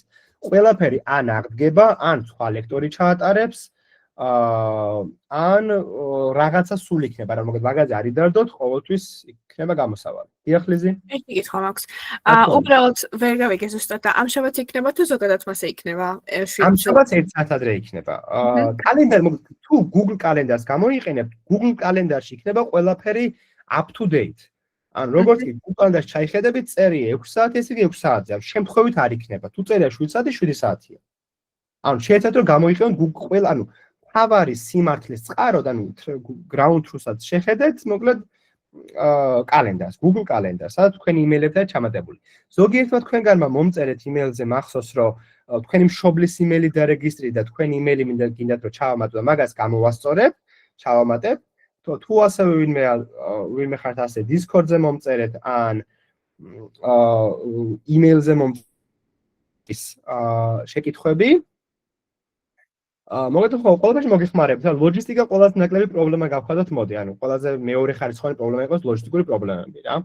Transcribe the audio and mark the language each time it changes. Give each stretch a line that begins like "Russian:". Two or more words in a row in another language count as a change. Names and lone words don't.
Georgian: ყველაფერი ან აღდგება, ან სხვა ლექტორი ჩაატარებს, ან რაღაცა სულ იქნება, რა მოგეთ მაგაზე არ იდარდოთ, ყოველთვის იქნება გამოსავალი. დიახლიზი? ერთი კითხვა მაქვს. უბრალოდ ვერ გავიგე ზუსტად და ამ შაბათს იქნება თუ ზოგადად მასე იქნება? ამ შაბათს 1 საათ ადრე იქნება. კალენდარი თუ Google კალენდარს გამოიყენებთ, Google კალენდარში იქნება ყველაფერი
English: up to date.
Georgian: ან როგორც კი Google კალენდარში ჩაიხედებით, წერია 6 საათი, ესე იგი 6 საათზე. ამ შემთხვევით არ იქნება. თუ წერია 7 საათი, 7 საათია. ანუ შეიძლება რომ გამოიყენოთ Google ყველა, ანუ თავარი სიმართლის წყაროდ, ანუ
English: ground truth-
Georgian: ად შეხედეთ, მოკლედ კალენდარს, Google კალენდარს, სადაც თქვენი იმეილებია ჩამატებული. ზოგიერთმა თქვენგანმა მომწერეთ იმეილზე მახსოვს, რომ თქვენი მშობლის იმეილი დარეგისტრირეთ და თქვენი იმეილი გინდათ რომ ჩავამატო და მაგას გამოვასწორებ, ჩავამატებ. თუ ასევე ვინმე ხართ ასე Discord-ზე მომწერეთ ან იმეილზე მომწერეთ შეკითხვები მოგეთ ხო ყველაფერში მოგიხმარებთ, რომ ლოჯისტიკა ყველაზე ნაკლები პრობლემა გავხადოთ, მოდი, ანუ ყველაზე მეორე ხარისხოვანი პრობლემა იყოს ლოჯისტიკური პრობლემები რა.